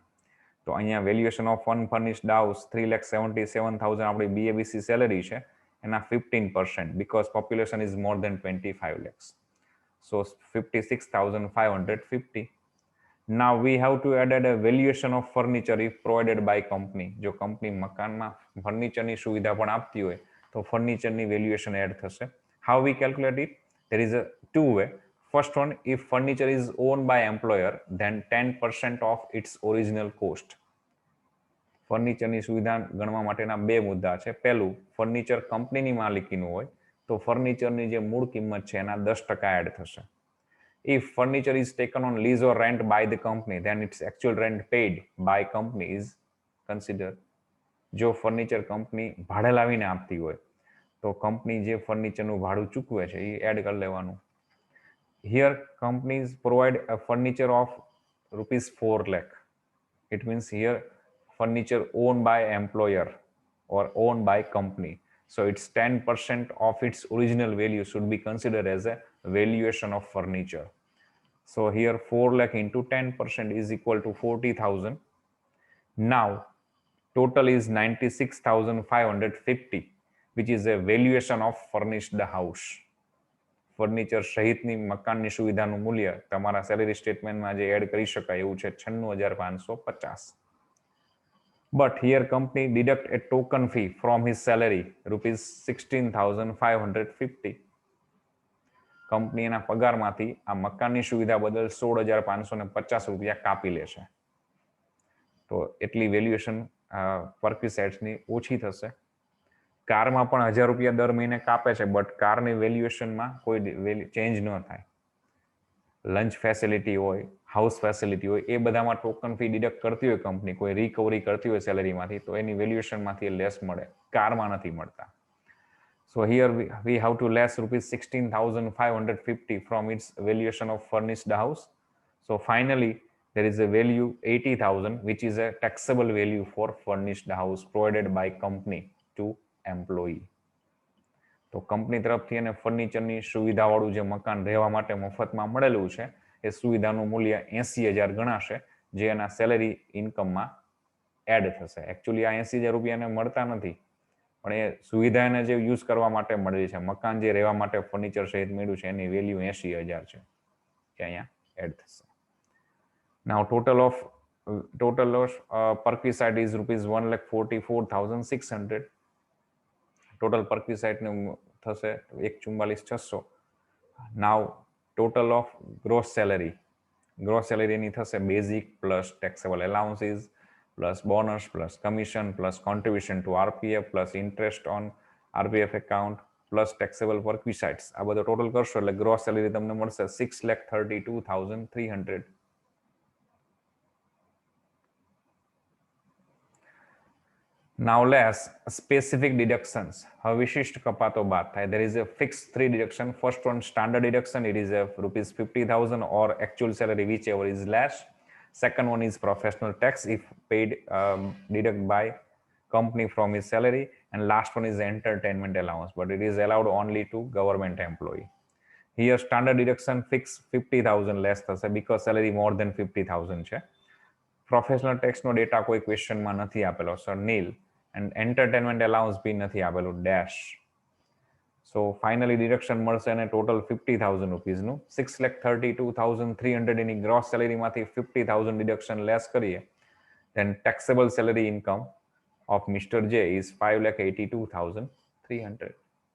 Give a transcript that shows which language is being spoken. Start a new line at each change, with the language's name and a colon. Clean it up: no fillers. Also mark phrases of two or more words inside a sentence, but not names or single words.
Gujarati: તો અહીંયા
English: valuation of unfurnished house
Gujarati: 3,77,000 આપણી
English: BABC salary
Gujarati: છે એના 15%,
English: because population is more than 25 lakhs. So 56,550. Now we have to add a valuation of furniture if provided by company.
Gujarati: જો કંપની મકાનમાં ફર્નિચરની સુવિધા પણ આપતી હોય તો ફર્નિચરની
English: valuation add
Gujarati: થશે.
English: How we calculate it? There is a two way. First one, if furniture is owned by employer, then 10% of its original cost.
Gujarati: ફર્નિચરની સુવિધા ગણવા માટેના બે મુદ્દા છે. પહેલું, ફર્નિચર કંપનીની માલિકીનું હોય તો ફર્નિચરની જે મૂળ કિંમત છે એના 10% એડ થશે.
English: If furniture is taken on lease or rent by the company, then its actual rent paid by company is considered.
Gujarati: જો ફર્નિચર કંપની ભાડે લાવીને આપતી હોય તો કંપની જે ફર્નિચરનું ભાડું ચૂકવે છે એ એડ કરી લેવાનું.
English: Here companies provide a furniture of rupees 4 lakh. It means here furniture owned by employer or owned by company. So it's 10% of its original value should be considered as a valuation of furniture. So here 4 lakh into 10% is equal to 40,000. Now total is 96,550, which is a valuation of furnished house.
Gujarati: ફર્નિચર સહિતની મકાનની સુવિધાનું મૂલ્ય તમારા
English: salary statementમાં
Gujarati: જે એડ કરી શકાય એવું છે 96,550.
English: But here company deduct a token fee from his salary, rupees 16,550.
Gujarati: કંપની એના પગારમાંથી આ મકાનની સુવિધા બદલ 16,550 રૂપિયા કાપી લેશે. તો એટલી
English: valuation perquisitesની
Gujarati: ઓછી થશે. કારમાં પણ 1,000 રૂપિયા દર મહિને કાપે છે, બટ કારની વેલ્યુએશનમાં કોઈ ચેન્જ ન થાય.
English: lunch facility
Gujarati: હોય,
English: house facility
Gujarati: હોય એ બધામાં
English: token fee deduct
Gujarati: કરતી હોય કંપની, કોઈ રિકવરી કરતી હોય સેલેરીમાંથી, તો એની વેલ્યુએશનમાંથી લેસ મળે, કારમાં નથી મળતા.
English: So here we have to less rupees 16,550 from its valuation of furnished house. So finally, there is a value 80,000, which is a taxable value for furnished house provided by company to employee.
Gujarati: તો કંપની તરફથી એને ફર્નિચરની સુવિધાવાળું જે મકાન રહેવા માટે મફતમાં મળેલું છે એ સુવિધાનું મૂલ્ય 80,000 ગણાશે, જે એના
English: salary incomeમાં add
Gujarati: થશે. એકચ્યુઅલી આ 80,000 રૂપિયા એને મળતા નથી, પણ એ સુવિધા એને જે યુઝ કરવા માટે મળેલી છે, મકાન જે રહેવા માટે ફર્નિચર સહિત મળ્યું છે, એની વેલ્યુ 80,000 છે, કે અહીંયા એડ થશે.
English: Now total loss perquisite is rupees 1,44,600. total perquisite
Gujarati: નું થશે 1,44,600.
English: Now total of gross salary
Gujarati: ની થશે
English: basic plus taxable allowances plus bonus plus commission plus contribution to RPF plus interest on RPF account plus taxable perquisites.
Gujarati: આ બધો ટોટલ કરશો એટલે
English: gross salary
Gujarati: તમને મળશે 6,32,300.
English: Now less specific deductions.
Gujarati: હવે વિશિષ્ટ કપાતો બાદ થાય.
English: There is a fixed 3 deduction. First one, standard deduction. It is a rupees 50,000 or actual salary, whichever is less. Second one is professional tax if paid deduct by company from his salary. And last one is entertainment allowance, but it is allowed only to government employee. Here standard deduction fixed 50,000 less થશે because salary more than 50,000 છે. professional taxનો
Gujarati: ડેટા કોઈ ક્વેશ્ચનમાં નથી આપેલો, સર નીલ.
English: and entertainment allowance
Gujarati: બી નથી આપેલું, ડેશ.
English: so finally deduction
Gujarati: મળશે અને
English: total 50,000 rupeesનું.
Gujarati: 6,32,300 એની
English: gross salaryમાંથી
Gujarati: 50,000
English: deduction less
Gujarati: કરીએ,
English: then taxable salary income of Mr. J is 5,82,300.